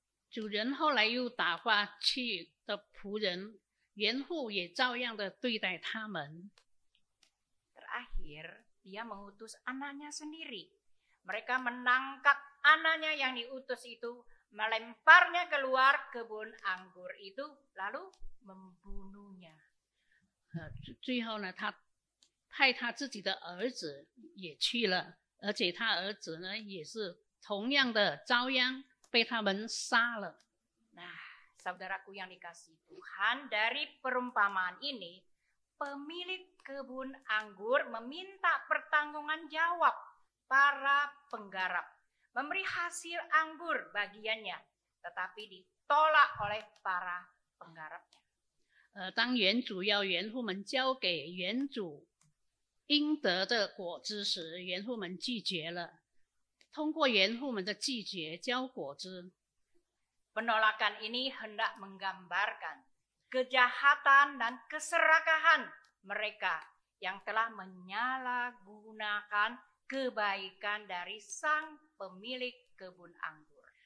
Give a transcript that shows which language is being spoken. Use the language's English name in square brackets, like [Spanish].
[Chinese] 主人后来又打发去的仆人，园户也照样的对待他们。 [Indonesian] Terakhir, dia mengutus anaknya sendiri. Mereka menangkap anaknya yang diutus itu, melemparnya keluar kebun anggur itu, lalu membunuhnya. [Chinese] 最后呢，他派他自己的儿子也去了，而且他儿子呢也是同样的遭殃，被他们杀了。 [Indonesian] Nah, saudaraku yang dikasihi Tuhan, dari perumpamaan ini, pemilik kebun anggur meminta pertanggungjawaban jawab para penggarap, memberi hasil anggur bagiannya, tetapi ditolak oleh para penggarapnya. [Chinese] 当园主要园户们交给园主应得的果子时，园户们拒绝了。通过园户们的拒绝交果子， [Indonesian] Penolakan ini hendak menggambarkan kejahatan dan keserakahan mereka yang telah menyalahgunakan kebaikan dari sang pemilik kebun anggur.